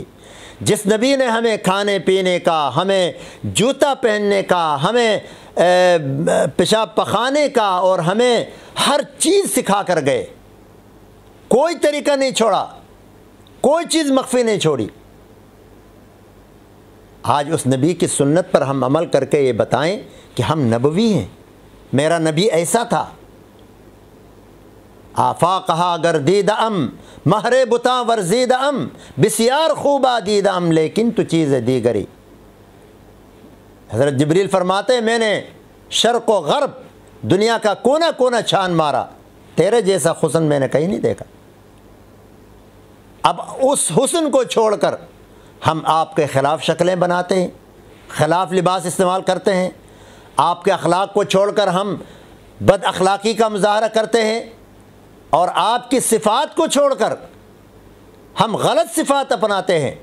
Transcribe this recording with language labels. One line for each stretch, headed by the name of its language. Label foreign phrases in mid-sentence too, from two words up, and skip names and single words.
Urdu: جس نبی نے ہمیں کھانے پینے کا، ہمیں جوتا پہننے کا، ہمیں پیشاب پخانے کا اور ہمیں ہر چیز سکھا کر گئے، کوئی طریقہ نہیں چھوڑا، کوئی چیز مخفی نہیں چھوڑی۔ آج اس نبی کی سنت پر ہم عمل کر کے یہ بتائیں کہ ہم نبوی ہیں، میرا نبی ایسا تھا۔
Persian: آفاقہا گردید ام مہر بتاں ورزید ام بسیار خوبا دید ام لیکن تو چیز دیگری۔
Urdu: حضرت جبریل فرماتے ہیں میں نے شرق و غرب دنیا کا کونا کونا چھان مارا، تیرے جیسا حسن میں نے کہیں نہیں دیکھا۔ اب اس حسن کو چھوڑ کر ہم آپ کے خلاف شکلیں بناتے ہیں، خلاف لباس استعمال کرتے ہیں، آپ کے اخلاق کو چھوڑ کر ہم بد اخلاقی کا مظاہرہ کرتے ہیں، اور آپ کی صفات کو چھوڑ کر ہم غلط صفات اپناتے ہیں۔